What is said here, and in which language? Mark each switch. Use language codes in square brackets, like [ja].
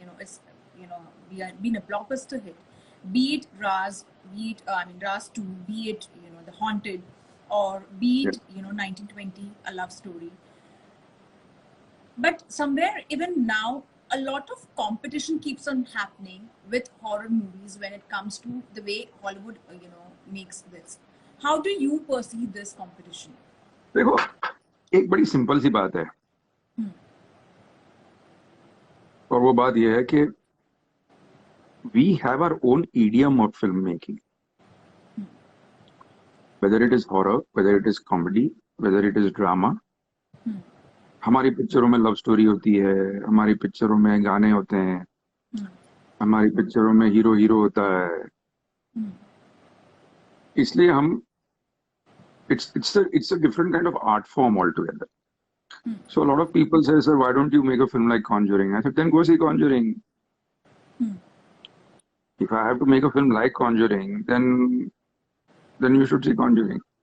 [en] It's been a blockbuster hit. Be it Raz, be it Raz 2, be it The Haunted, or be it 1920, A Love Story. But somewhere, even now, a lot of competition keeps on happening with horror movies when it comes to the way Hollywood, makes this. How do you perceive this competition? [hi] देखो, एक बड़ी simple सी बात है, और वो बात यह है कि [en] we have our own idiom of filmmaking. Whether it is horror, whether it is comedy, whether it is drama. [hi] हमारी पिक्चरों में लव स्टोरी होती है, हमारी पिक्चरों में गाने होते हैं, हमारी पिक्चरों में हीरो होता है. इसलिए हम [en] it's a different kind of art form altogether. So a lot of people say, sir, why don't you make a film like Conjuring? I said, then go see Conjuring. If I have to make a film like Conjuring, then you should see Conjuring.